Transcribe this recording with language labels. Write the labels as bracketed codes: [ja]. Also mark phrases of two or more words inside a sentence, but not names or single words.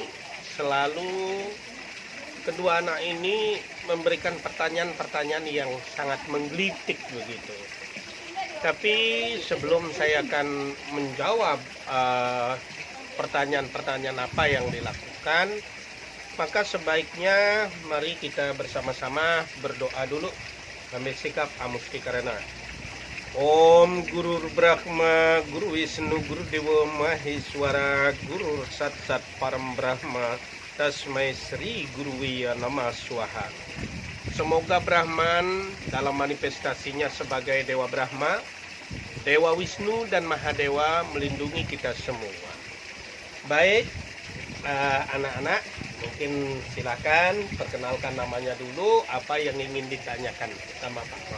[id] Selalu kedua anak ini memberikan pertanyaan-pertanyaan yang sangat menggelitik begitu. Tapi sebelum saya akan menjawab pertanyaan-pertanyaan apa yang dilakukan, maka sebaiknya mari kita bersama-sama berdoa dulu. Ambil sikap amusti karena [sa] Om Guru Brahma, Guru Wisnu, Guru Dewa Maheswara, Guru Sat Sat Param Brahma, Tasmai Sri Guru Wiya Nama Swaha. [id] Semoga Brahman dalam manifestasinya sebagai Dewa Brahma, Dewa Wisnu dan Mahadewa melindungi kita semua. Baik, anak-anak, mungkin silakan perkenalkan namanya dulu, apa yang ingin ditanyakan sama Pak Mau.